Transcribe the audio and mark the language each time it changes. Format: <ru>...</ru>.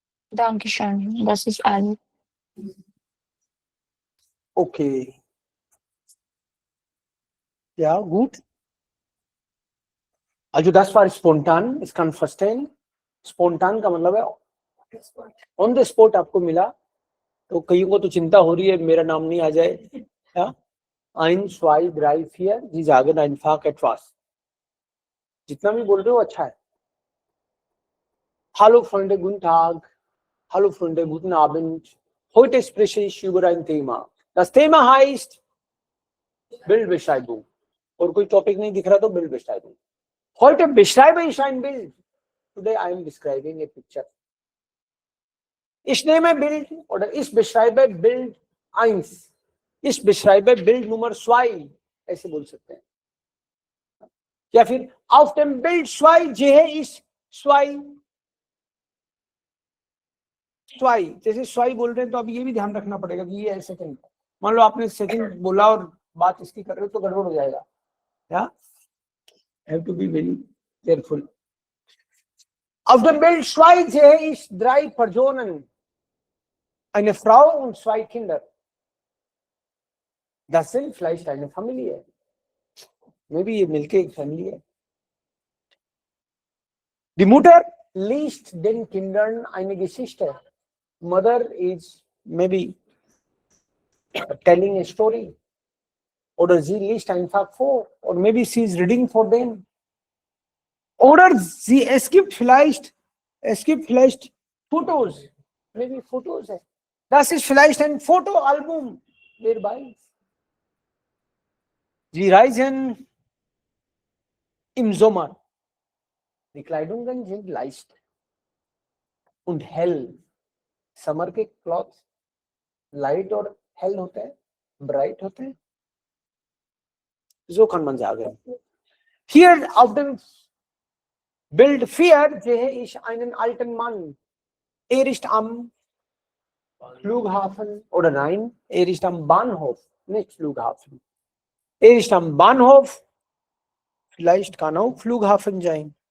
<de>Dankeschön. Das ist alles. Okay. Ja, gut. Also das war spontan, ich kann verstehen.</de> <hi>Spontan का मतलब है</hi> <en>on the spot</en> <hi>आपको मिला, तो कई को तो चिंता हो रही है मेरा नाम नहीं आ जाए.</hi> <de>Ja? 1, 2, 3, 4, Sie sagen einfach etwas.</de> <hi>जितना भी बोल रहे हो अच्छा है.</hi> <de>Hallo Freunde, guten Tag. Hallo Freunde, guten Abend. Heute spreche ich über ein Thema. Das Thema heißt Bildbeschreibung.</de> <hi>और कोई टॉपिक नहीं दिख रहा तो Bildbeschreibung.</hi> <de>Heute beschreibe ich ein Bild.</de> <en>Today I am describing a picture.</en> <de>Ich nehme Bild oder ich beschreibe Bild 1. Ich beschreibe Bild Nummer 2.</de> <hi>ऐसे बोल सकते हैं. या फिर</hi> <de>auf dem Bild 2 sehe ich 2.</de> <hi>जैसे 2 बोल रहे हैं तो अब ये भी ध्यान रखना पड़ेगा कि ये है सेकंड. मान लो आपने सेकंड बोला और बात इसकी कर रहे हो तो गड़बड़ हो जाएगा. या</hi> <en>have to be very careful.</en> <de>Auf dem Bild 2 sehe ich 3 Personen. Eine Frau und 2 Kinder. Das sind vielleicht eine Familie.</de> <en>Maybe</en> <hi>ये मिलके एक फैमिली है.</hi> <de>Die Mutter liest den Kindern eine Geschichte.</de> <en>Mother is maybe telling a story.</en> <de>Oder sie liest einfach vor.</de> <en>Or maybe she is reading for them.</en> <de>Oder es gibt vielleicht Fotos.</de> <en>Maybe</en> <de>Fotos. Das ist vielleicht ein Fotoalbum</de> <en>nearby.</en> <de>Sie reisen im Sommer. Die Kleidungen sind leicht und hell.</de> <hi>Summer के cloth light और hello होते हैं, bright होते हैं.</hi> <de>So kann man sagen. Hier auf dem Bild 4 sehe ich einen alten Mann. Er ist am Flughafen oder nein, er ist am Bahnhof. nicht Flughafen. Er ist am Bahnhof. Vielleicht kann auch Flughafen sein.</de>